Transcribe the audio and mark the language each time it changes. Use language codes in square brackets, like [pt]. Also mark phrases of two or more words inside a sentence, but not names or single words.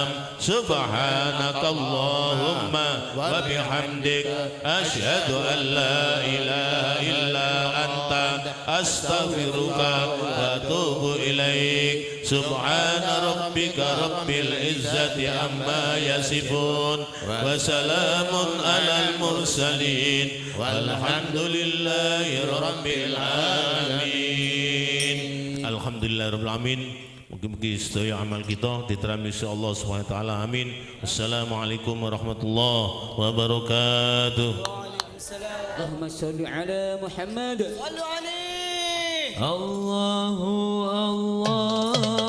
[ar] سبحانك اللهم وبحمدك أشهد أن لا إله إلا أنت أستغفرك وأتوب إليك. سبحان ربك رب العزة عما يصفون وسلام على المرسلين والحمد لله رب العالمين. الحمد لله رب العالمين. [jv] Mugi-mugi sedaya amal kita [id] diterima oleh [jv] Allah [ar] سبحانه وتعالى. [jv] Amin. [ar] السلام عليكم ورحمة الله وبركاته. اللهم صل على محمد. صلوا عليه. الله الله.